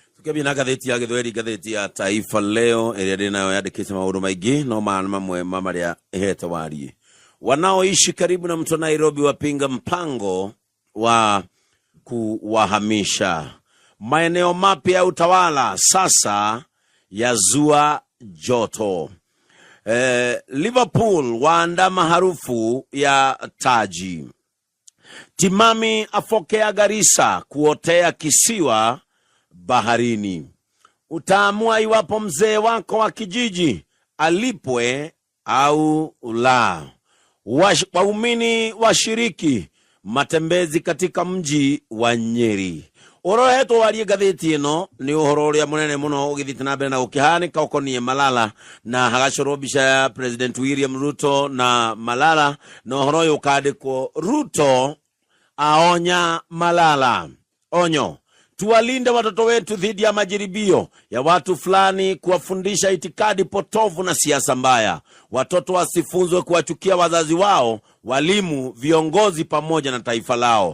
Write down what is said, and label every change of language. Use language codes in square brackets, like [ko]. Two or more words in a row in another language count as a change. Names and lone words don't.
[ki] Tukibina gatheti ya Githweri, gatheti ya Taifa Leo ĩrĩa ndĩnayo yandĩkĩte maũndũ maingĩ no mamwe marĩa ĩhete warie. [sw] Wanaoishi karibu na mto Nairobi wapinga mpango wa kuwahamisha. Maeneo mapya ya utawala sasa yazua joto. Liverpool waandama harufu ya taji. Timami afokea Garissa kuotea kisiwa baharini. Utaamua iwapo mzee wako wa kijiji alipwe au la. Waumini washiriki matembezi katika mji wa Nyeri. [ki] Ũhoro heto warie gatheti ĩno nĩ ũhoro ũrĩa mũnene mũno ũgĩthiĩte na mbere na gũkĩhanĩka ũkoniĩ Malala na hagacorwo mbica ya President William Ruto na Malala, na ũhoro ũyũ ũkandĩkwo Ruto aonya Malala. [sw] Onyo: tuwalinde watoto wetu dhidi ya majaribio ya watu fulani kuwafundisha itikadi potovu na siasa mbaya. Watoto wasifunzwe kuwachukia wazazi wao, walimu, viongozi pamoja na taifa lao.